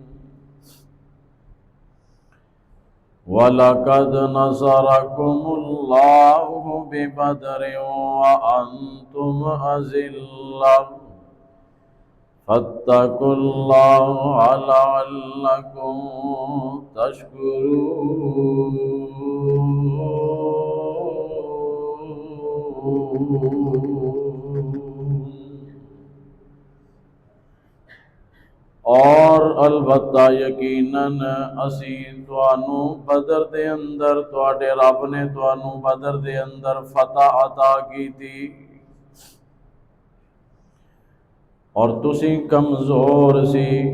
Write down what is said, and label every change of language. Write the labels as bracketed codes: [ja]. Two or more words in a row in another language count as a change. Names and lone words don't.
[ar] ولقد نصركم الله ببدر وأنتم أذلة فاتقوا الله لعلكم تشكرون. [ur] اور البتہ یقیناً [pa] ਅਸੀ ਤੁਹਾਨੂ ਬਦਰ ਦੇ ਅੰਦਰ ਤੁਹਾਡੇ ਰੱਬ ਨੇ ਤੁਹਾਨੂ ਬਦਰ ਦੇ ਅੰਦਰ ਫ਼ਤਹ ਅਤਾ ਕੀ ਥੀ ਔਰ ਤੁਸੀ ਕਮਜ਼ੋਰ ਸੀ।